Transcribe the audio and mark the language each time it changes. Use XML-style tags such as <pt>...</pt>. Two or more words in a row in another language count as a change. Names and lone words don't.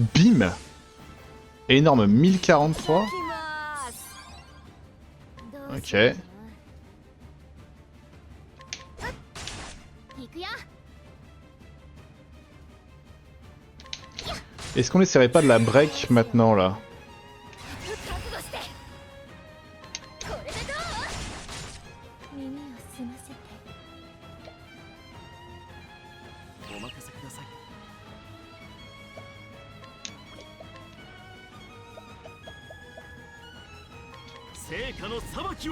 <fr>Bim. Énorme, 1043.</fr> <ja>きますどう</ja> <fr>Ok.</fr> <ja>しよう行くよ</ja> <fr>Est-ce qu'on essaierait pas de la break maintenant là?</fr> <ja>覚悟してこれでどう耳を澄ませてお任せください成果の裁きを</ja>